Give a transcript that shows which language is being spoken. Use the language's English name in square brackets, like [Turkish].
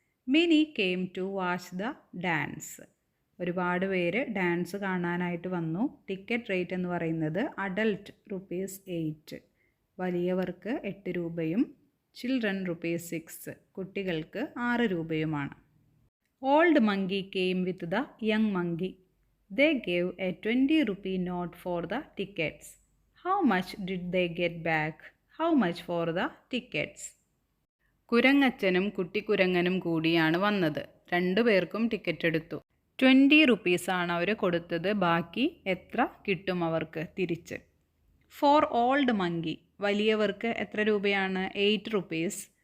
[English] Mini came to watch the dance. [Malayalam] ഒരുപാട് പേര് dance കാണാനായിട്ട് വന്നു. ടിക്കറ്റ് റേറ്റ് എന്ന് പറയുന്നത് അഡൽട്ട് ₹8, വലിയവർക്ക് 8 രൂപയും ചിൽഡ്രൻ ₹6, കുട്ടികൾക്ക് 6 രൂപയുമാണ്. [English] Old monkey came with the young monkey. They gave a 20 rupee note for the tickets. How much did they get back? How much for the tickets? [Malayalam] കുരങ്ങച്ചനും കുട്ടിക്കുരങ്ങനും കൂടിയാണ് വന്നത്. 2 പേർക്കും ടിക്കറ്റ് എടുത്തു. 20 റുപ്പീസാണ് അവർ കൊടുത്തത്. ബാക്കി എത്ര കിട്ടും അവർക്ക് തിരിച്ച്? [English] for old monkey, [Malayalam] വലിയവർക്ക് എത്ര രൂപയാണ്? 8 റുപ്പീസ്.